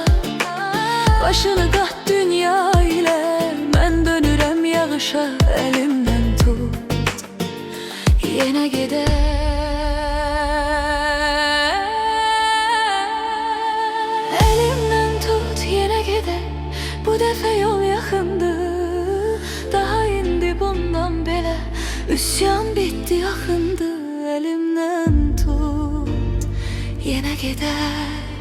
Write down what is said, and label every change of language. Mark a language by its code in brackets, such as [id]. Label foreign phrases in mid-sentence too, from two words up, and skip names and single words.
[az] Başını qat dünya ile, mən dönürəm yağışa. [tr] Elimden tut yine gedək, elimden tut yine gedək. [az] Bu dəfə yol yaxındır, daha indi bundan belə üsyan bitdi, axındı. [tr] Elimden tut yine gedək.